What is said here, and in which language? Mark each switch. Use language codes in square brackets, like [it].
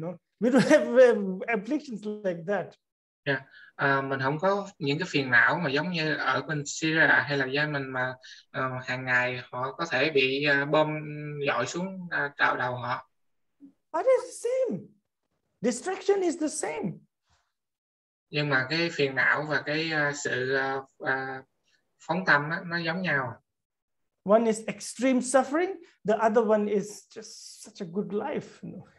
[en] You know, we don't have afflictions like that. Yeah. [vi] Mình không có những cái phiền não mà giống như ở bên Syria hay là Yemen mà hàng ngày họ có thể bị bom dội xuống đầu họ. [en] But it's the same. Distraction is the same. [vi] Nhưng mà cái phiền não và cái sự phóng tâm nó giống nhau. [en] One is extreme suffering, the other one is just such a good life.